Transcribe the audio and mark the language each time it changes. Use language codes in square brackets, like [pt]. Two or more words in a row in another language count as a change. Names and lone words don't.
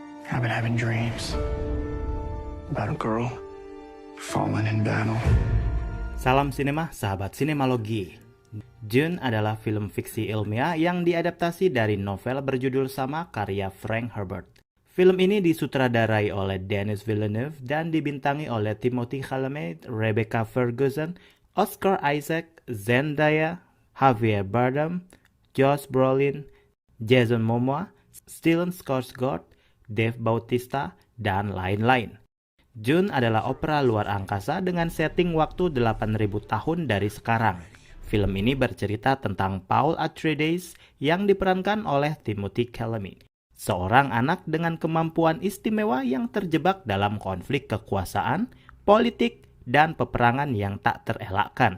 [en] I've been having dreams about a girl fallen in battle. [id] Salam sinema, sahabat sinemalogi. Dune adalah film fiksi ilmiah yang diadaptasi dari novel berjudul sama karya Frank Herbert. Film ini disutradarai oleh [en] Denis Villeneuve [id] dan dibintangi oleh Timothée Chalamet, Rebecca Ferguson, Oscar Isaac, Zendaya, Javier Bardem, Josh Brolin, Jason Momoa, Stellan Skarsgård, Dave Bautista, dan lain-lain. Dune adalah opera luar angkasa dengan setting waktu 8.000 tahun dari sekarang. Film ini bercerita tentang Paul Atreides yang diperankan oleh Timothée Chalamet, seorang anak dengan kemampuan istimewa yang terjebak dalam konflik kekuasaan, politik, dan peperangan yang tak terelakkan.